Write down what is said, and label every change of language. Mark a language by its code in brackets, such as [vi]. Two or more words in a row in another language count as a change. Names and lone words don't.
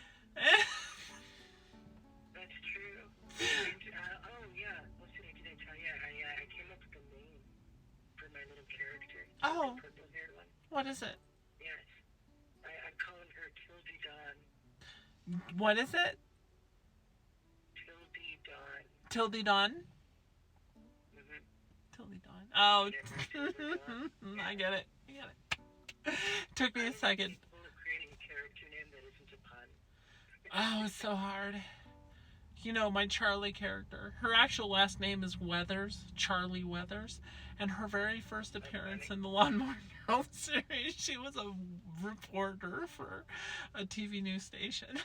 [en] That's true. And, oh yeah, what did I tell you? I came up with a name for my little character, the Oh, purple-haired one. what is it? Yes, I'm calling her Tildy Dawn. What is it? Tildy Dawn. Tildy Dawn? Mm-hmm. Tildy Dawn. Oh, Tildy Dawn. Yeah. I get it. Took me a second. Capable of creating a character name that isn't a pun. Oh, it's so hard. My Charlie character, her actual last name is Weathers, Charlie Weathers, and her very first appearance in the Lawnmower Girl series, she was a reporter for a TV news station.